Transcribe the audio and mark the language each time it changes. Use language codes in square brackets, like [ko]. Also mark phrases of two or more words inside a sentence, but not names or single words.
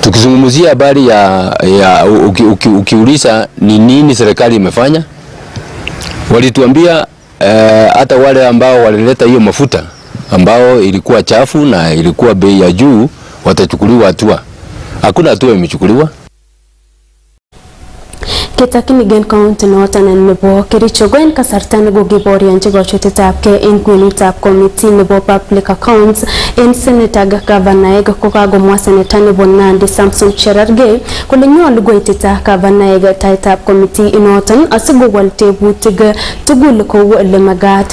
[sw] Tukizungumzia habari ya ukiuliza ni nini serikali imefanya, walituambia hata wale ambao walileta hiyo mafuta ambao ilikuwa chafu na ilikuwa bei ya juu watachukuliwa hatua. Hakuna hatua imechukuliwa. [kln] Ketakini gen county noton nebo Kericho gwen kasarta nebo giborianchi kochutetab ke en kwenutab committee nebo [en] public accounts [kln] en senator Gavanaeg kokagomwa senator nebo Nandi Samson Cherargei kole nyolu goitita Gavanaeg taitab committee inoton asigowal tebutik tugul kou ele magat.